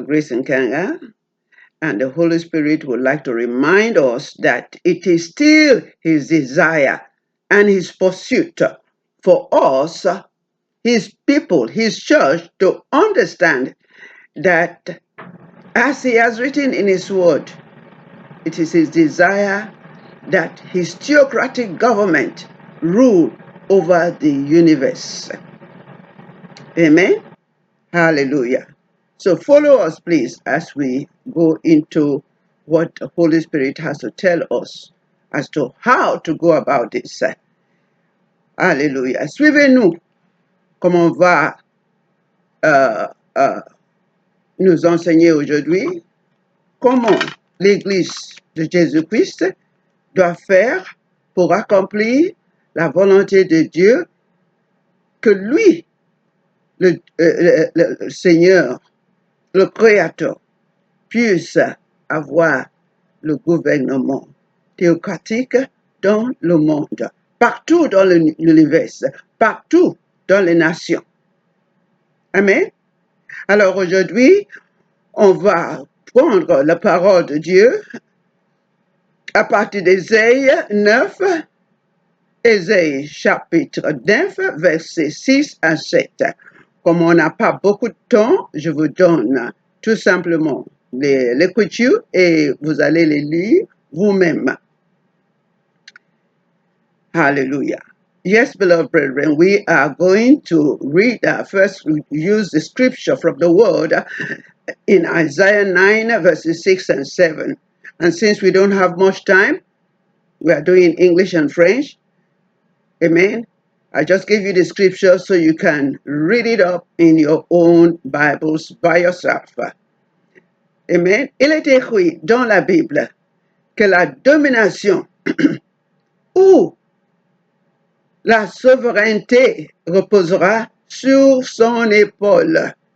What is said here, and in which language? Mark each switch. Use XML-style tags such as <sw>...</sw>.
<en>Grace Nkanga, and the Holy Spirit would like to remind us that it is still His desire and His pursuit for us, His people, His church, to understand that as He has written in His Word, it is His desire that His theocratic government rule over the universe. Amen. Hallelujah. So follow us, please, as we go into what the Holy Spirit has to tell us as to how to go about this. Hallelujah.</en> <fr>Suivez-nous comme on va nous enseigner aujourd'hui comment l'Église de Jésus-Christ doit faire pour accomplir la volonté de Dieu que lui, le Seigneur, le Créateur, puisse avoir le gouvernement théocratique dans le monde, partout dans l'univers, partout dans les nations. Amen. Alors aujourd'hui, on va prendre la parole de Dieu à partir d'Ésaïe 9, Ésaïe chapitre 9, versets 6 à 7. Comme on n'a pas beaucoup de temps, je vous donne tout simplement l'écriture et vous allez les lire vous-même. Hallelujah.</fr> <en>Yes, beloved brethren, we are going to read first, use the scripture from the word in Isaiah 9, verses 6 and 7. And since we don't have much time, we are doing English and French. Amen. I just give you the scripture so you can read it up in your own Bibles by yourself. Amen.</en> <fr>Il est écrit dans la Bible que la domination ou la souveraineté reposera sur son épaule.</fr>